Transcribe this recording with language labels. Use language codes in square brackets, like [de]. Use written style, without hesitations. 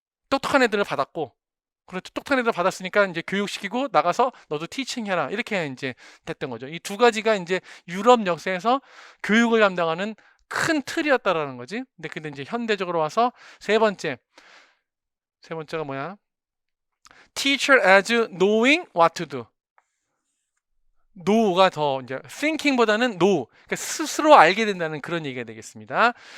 [ko] 똑똑한 애들을 받았고 그렇죠. 똑똑한 애들 받았으니까 이제 교육시키고 나가서 너도 티칭 해라. 이렇게 이제 됐던 거죠. 이 두 가지가 이제 유럽 역사에서 교육을 담당하는 큰 틀이었다라는 거지. 근데 이제 현대적으로 와서 세 번째가 뭐야? [en] Teacher as knowing what to do. [ko] know가 더 이제 thinking보다는 know. 그러니까 스스로 알게 된다는 그런 얘기가 되겠습니다.